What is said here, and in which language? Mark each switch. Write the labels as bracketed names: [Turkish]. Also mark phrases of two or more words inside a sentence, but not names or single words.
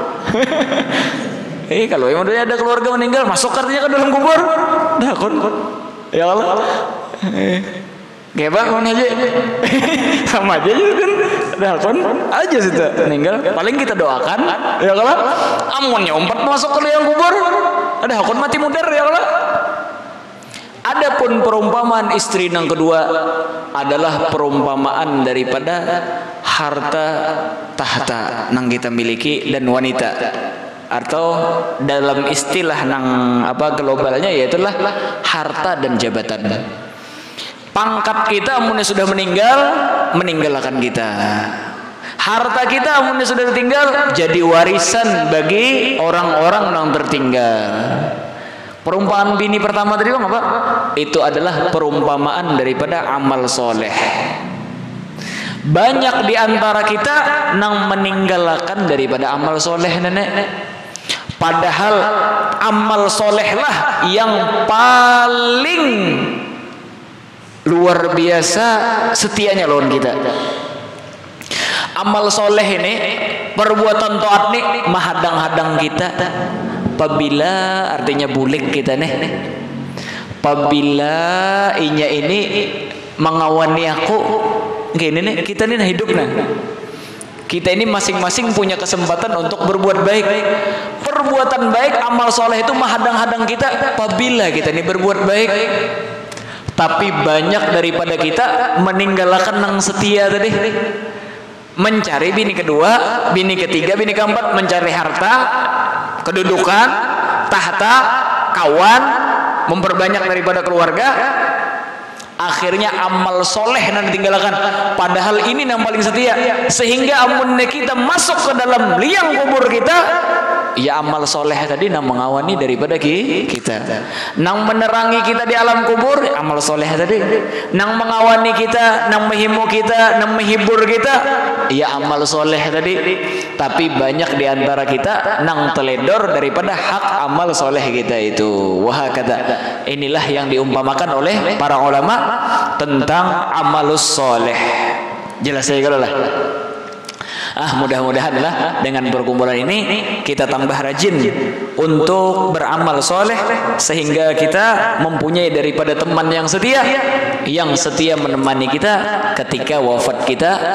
[Indonesian] Kalau emang ada keluarga meninggal, masuk artinya ke dalam kubur, dah hakun. Ya Allah. Gebak mana aja. Sama aja kan. Dah hakun aja sih meninggal. Paling kita doakan, ya Allah. [Banjar] Amunnya umpat masuk ke liang kubur, ada hakun mati mudar, ya Allah. [Indonesian] Adapun perumpamaan istri yang kedua adalah perumpamaan daripada harta tahta yang kita miliki dan wanita, atau dalam istilah nang apa globalnya yaitulah harta dan jabatan. Pangkat kita amunnya sudah meninggalkan kita. Harta kita amunnya sudah tertinggal jadi warisan bagi orang-orang yang tertinggal. Perumpamaan bini pertama tadi bang apa? Itu adalah perumpamaan daripada amal soleh. Banyak di antara kita nang meninggalkan daripada amal soleh nenek. Padahal amal soleh lah yang paling luar biasa setianya lawan kita. Amal soleh ini, perbuatan taat nih mahadang-hadang kita. Apabila artinya bulik kita nih. Apabila inya ini mengawani aku, gini nih kita nih hidup nah. Kita ini masing-masing punya kesempatan untuk berbuat baik. Perbuatan baik, amal soleh itu menghadang-hadang kita. Apabila kita ini berbuat baik, tapi banyak daripada kita meninggalkan yang setia tadi. Mencari bini kedua, bini ketiga, bini keempat, mencari harta, kedudukan, tahta, kawan, memperbanyak daripada keluarga. Akhirnya amal soleh yang ditinggalkan. Padahal ini yang paling setia. Sehingga amunnya kita masuk ke dalam liang kubur kita, ya amal soleh tadi nang mengawani daripada kita, nang menerangi kita di alam kubur, amal soleh tadi, nang mengawani kita, nang menghimu kita, nang menghibur kita, ya amal soleh tadi. tapi banyak di antara kita nang teledor daripada hak amal soleh kita itu. Wah kata, inilah yang diumpamakan oleh para ulama tentang amalus soleh. Jelas ya kalau lah. Mudah-mudahan lah dengan perkumpulan ini kita tambah rajin untuk beramal soleh, sehingga kita mempunyai daripada teman yang setia menemani kita ketika wafat kita.